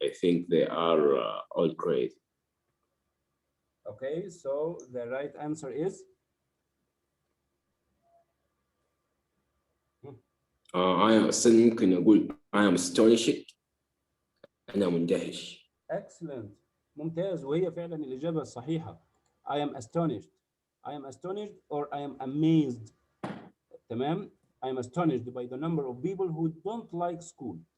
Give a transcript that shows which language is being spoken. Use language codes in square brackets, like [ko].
[en] I think they are all crazy. Okay, so the right answer is I [ar] استاذ ممكن أقول [en] I am astonished. [ar] أنا مندهش. [en] excellent. [ar] ممتاز، وهي فعلا الإجابة الصحيحة. [en] I am astonished. I am astonished or I am amazed. [ar] تمام. [en] I am astonished by the number of people who don't like school.